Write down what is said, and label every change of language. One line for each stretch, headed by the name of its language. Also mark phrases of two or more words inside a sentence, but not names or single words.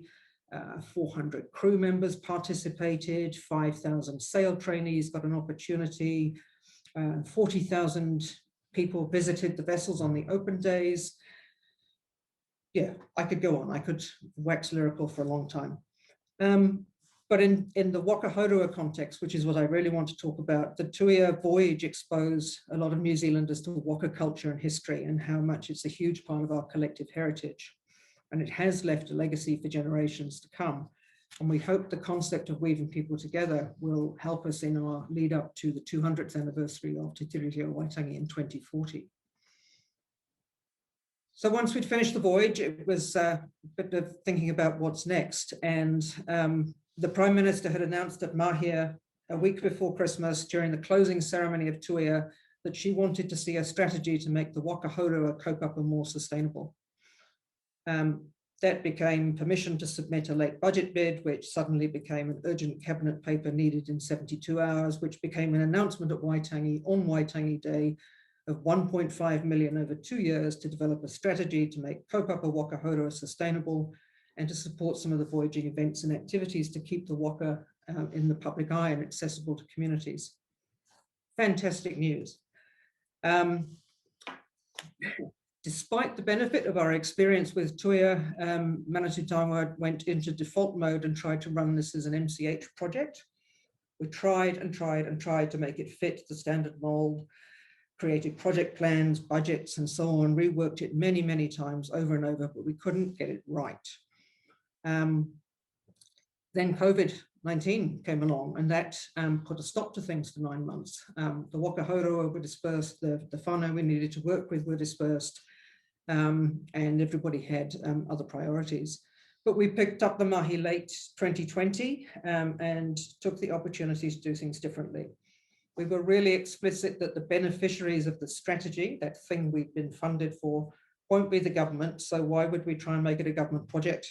English: 400 crew members participated, 5,000 sail trainees got an opportunity, 40,000 people visited the vessels on the open days. Yeah, I could go on. I could wax lyrical for a long time. But in the
Māori: waka haurua
English: context, which is what I really want to talk about, the Tuia voyage exposed a lot of New Zealanders to waka culture and history and how much it's a huge part of our collective heritage. And it has left a legacy for generations to come. And we hope the concept of weaving people together will help us in our lead up to the 200th anniversary of Te Tirihia Waitangi in 2040. So once we'd finished the voyage, it was a bit of thinking about what's next. And the Prime Minister had announced at Mahia a week before Christmas during the closing ceremony of Tuia that she wanted to see a strategy to make the
Māori: waka haurua kaupapa
English: more sustainable. That became permission to submit a late budget bid, which suddenly became an urgent cabinet paper needed in 72 hours, which became an announcement at Waitangi on Waitangi Day of 1.5 million over 2 years to develop a strategy to make
Māori: kaupapa waka haurua
English: sustainable and to support some of the voyaging events and activities to keep the waka in the public eye and accessible to communities. Fantastic news. Despite the benefit of our experience with Tuia, Manatū Taonga went into default mode and tried to run this as an MCH project. We tried and tried and tried to make it fit the standard mold, created project plans, budgets, and so on, reworked it many, many times over and over, but we couldn't get it right. Then COVID-19 came along, and that put a stop to things for 9 months. The
Māori: waka haurua
English: were dispersed, the whānau we needed to work with were dispersed, and everybody had other priorities. But we picked up the mahi late 2020 and took the opportunity to do things differently. We were really explicit that the beneficiaries of the strategy, that thing we've been funded for, won't be the government, so why would we try and make it a government project?